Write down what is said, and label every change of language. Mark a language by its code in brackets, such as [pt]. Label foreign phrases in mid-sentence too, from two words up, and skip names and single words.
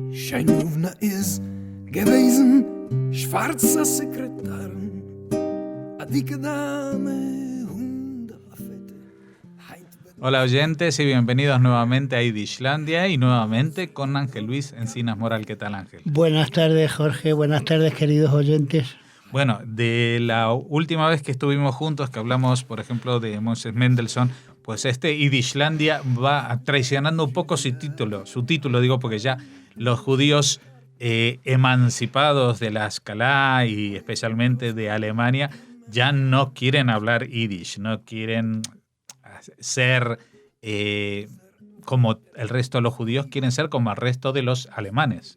[de] Scheinmovna is gewesen, schwarzer Sekretär, a dicke Dame, Hundelafette. [es] Hola oyentes y bienvenidos nuevamente a Idishlandia y nuevamente con Ángel Luis Encinas Moral. ¿Qué tal, Ángel? Buenas tardes, Jorge. Buenas tardes, queridos oyentes. Bueno, de la última vez que estuvimos juntos, que hablamos, por ejemplo, de Moses Mendelssohn, pues Idishlandia va traicionando un poco su título, digo, porque ya los judíos emancipados de la Escalá y especialmente de Alemania ya no quieren hablar Yiddish, no quieren ser como el resto de los judíos, quieren ser como el resto de los alemanes.